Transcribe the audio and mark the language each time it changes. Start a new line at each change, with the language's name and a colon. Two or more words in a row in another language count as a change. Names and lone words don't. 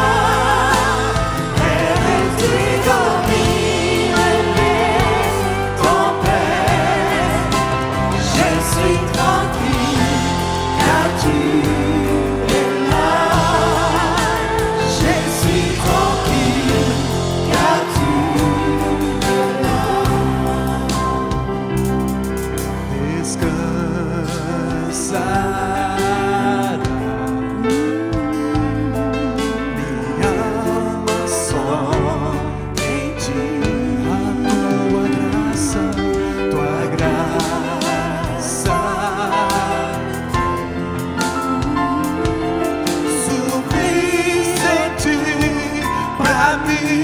French: Et tu domines les tempêtes. Je suis tranquille, car tu es là. Je suis tranquille, car tu es là.
Portuguese: Descansar minha alma só em ti. A tua graça suficiente pra mim.